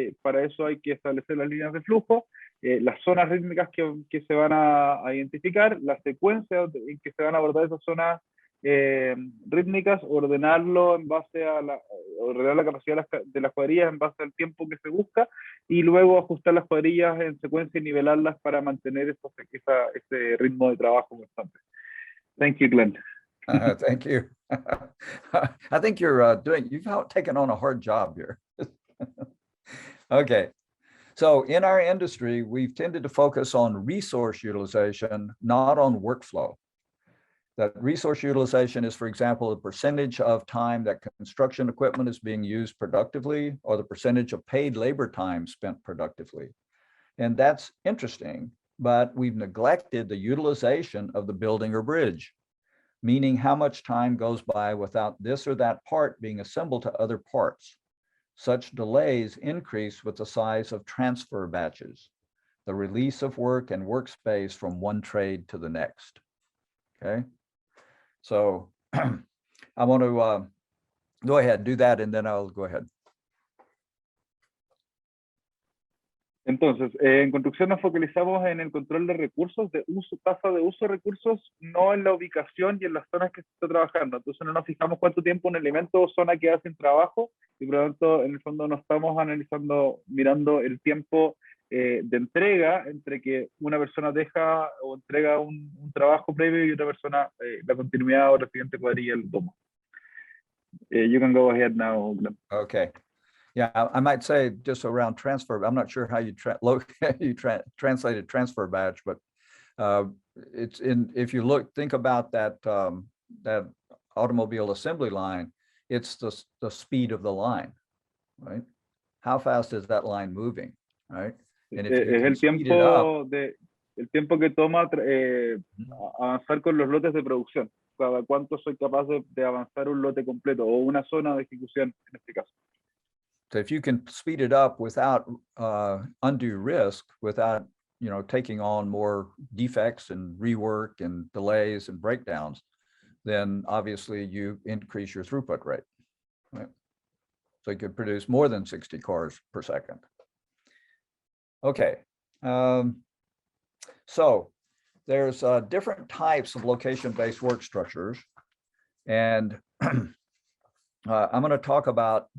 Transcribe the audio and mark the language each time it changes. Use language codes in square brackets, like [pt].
[es] Para eso hay que establecer las líneas de flujo, las zonas rítmicas que se van a identificar, la secuencia en que se van a abordar esas zonas rítmicas, ordenarlo en base a ordenar la capacidad de las cuadrillas en base al tiempo que se busca y luego ajustar las cuadrillas en secuencia y nivelarlas para mantener ese ritmo de trabajo constante. [en] Thank you, Glenn. Thank you. I think you've taken on a hard job here. Okay. So in our industry, we've tended to focus on resource utilization, not on workflow. That resource utilization is, for example, the percentage of time that construction equipment is being used productively, or the percentage of paid labor time spent productively. And that's interesting, but we've neglected the utilization of the building or bridge, meaning how much time goes by without this or that part being assembled to other parts. Such delays increase with the size of transfer batches, the release of work and workspace from one trade to the next. Okay, so I want to go ahead, do that, and then I'll go ahead. [es] Entonces, en construcción nos focalizamos en el control de recursos, de uso, tasa de uso de recursos, no en la ubicación y en las zonas que se está trabajando. Entonces no nos fijamos cuánto tiempo un elemento o zona queda sin trabajo y por lo tanto en el fondo no estamos mirando el tiempo de entrega entre que una persona deja o entrega un trabajo previo y otra persona la continuidad o la siguiente cuadrilla el toma. [en] You can go ahead now, Glenn. Okay. Yeah, I might say just around transfer. I'm not sure how you translated transfer batch, but it's in. If you think about that that automobile assembly line, it's the speed of the line, right? How fast is that line moving, right? And if you [es] Es [en] can speed it up, [es] el tiempo que toma avanzar con los lotes de producción. Cada cuánto soy capaz de avanzar un lote completo o una zona de ejecución en este caso. [en] So if you can speed it up without undue risk, without taking on more defects and rework and delays and breakdowns, then obviously you increase your throughput rate, right? So you could produce more than 60 cars per second. Okay, so there's different types of location-based work structures, and I'm going to talk about.